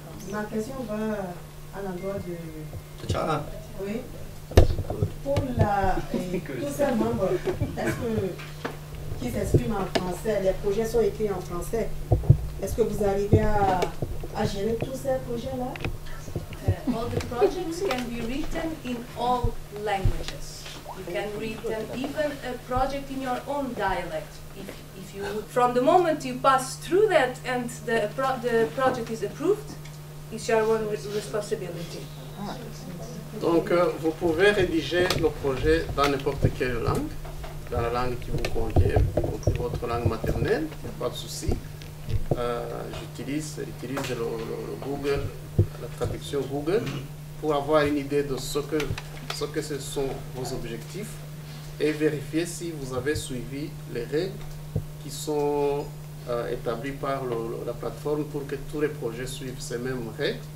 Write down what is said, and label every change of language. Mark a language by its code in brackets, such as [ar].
[fr] Ma question va à l'endroit du... Oui. Pour tous ces membres, qui s'expriment en français, les projets sont écrits en français. Est-ce que vous arrivez à gérer tous ces projets-là? [en] All the projects can be written in all languages. You can written even a project in your own dialect. If you, from the moment you pass through that and the project is approved, it's your own responsibility. [fr] Donc, vous pouvez rédiger le projet dans n'importe quelle langue, dans la langue qui vous convient, y compris votre langue maternelle, il n'y a pas de souci. J'utilise le Google, la traduction Google, pour avoir une idée de ce que ce sont vos objectifs et vérifier si vous avez suivi les règles qui sont établies par la plateforme pour que tous les projets suivent ces mêmes règles.